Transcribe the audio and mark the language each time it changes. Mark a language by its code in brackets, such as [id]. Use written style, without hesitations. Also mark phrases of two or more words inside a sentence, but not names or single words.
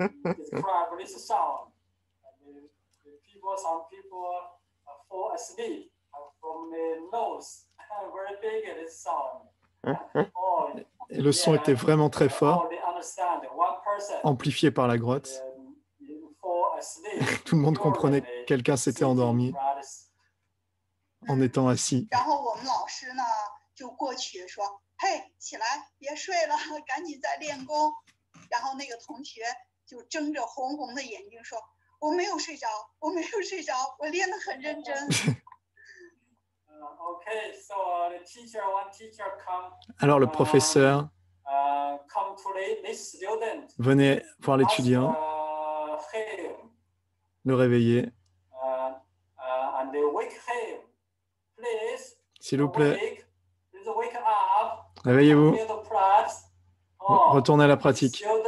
[fr] Et le son était vraiment très fort, amplifié par la grotte. Tout le monde comprenait que quelqu'un s'était endormi en étant assis. [zh] 然后我们老师呢就过去说：“嘿，起来，别睡了，赶紧再练功。” 然后那个同学就睁着红红的眼睛说：“我没有睡着，我没有睡着，我练得很认真。” [fr] Alors le professeur venait voir l'étudiant, le réveiller. S'il vous plaît, réveillez-vous, retournez à la pratique.